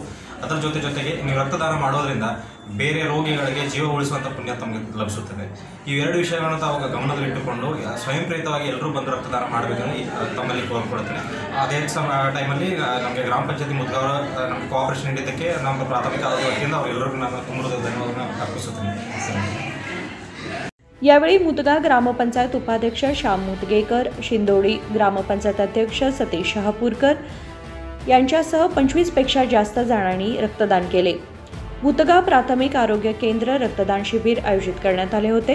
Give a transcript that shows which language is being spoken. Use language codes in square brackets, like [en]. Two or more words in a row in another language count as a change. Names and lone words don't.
[kn] ಅದರ ಜೊತೆಗೆ ನೀವು ರಕ್ತದಾನ ಮಾಡೋದರಿಂದ ಬೇರೆ ರೋಗಿಗಳಿಗೆ ಜೀವ ಉಳಿಸುವಂಥ ಪುಣ್ಯ ತಮಗೆ ಲಭಿಸುತ್ತದೆ. ಈ ಎರಡು ವಿಷಯಗಳನ್ನು ತಾವು ಗಮನದಲ್ಲಿಟ್ಟುಕೊಂಡು ಸ್ವಯಂ ಪ್ರೇರಿತವಾಗಿ ಎಲ್ಲರೂ ಬಂದು ರಕ್ತದಾನ ಮಾಡಬೇಕಂದ್ರೆ ತಮ್ಮಲ್ಲಿ ಕೋರ್ಕೊಳ್ತೇನೆ. ಅದೇ ಟೈಮಲ್ಲಿ ನಮಗೆ ಗ್ರಾಮ ಪಂಚಾಯತಿ ಮುದ್ಗವರ ನಮಗೆ ಕೋಆಪರೇಷನ್ ನೀಡಿದ್ದಕ್ಕೆ ನಮ್ಮ ಪ್ರಾಥಮಿಕ ಆರೋಗ್ಯ ವತಿಯಿಂದ ಅವರೆಲ್ಲರಿಗೂ ನಾನು ತುಂಬ ಧನ್ಯವಾದವನ್ನು ಅರ್ಪಿಸುತ್ತೇನೆ. [mr] यावेळी मुदगा ग्रामपंचायत उपाध्यक्ष श्याम मुदगेकर, शिंदोडी ग्रामपंचायत अध्यक्ष सतीश शहापूरकर यांच्यासह 25पेक्षा जास्त जणांनी रक्तदान केले. मुदगा प्राथमिक आरोग्य केंद्र रक्तदान शिबिर आयोजित करण्यात आले होते.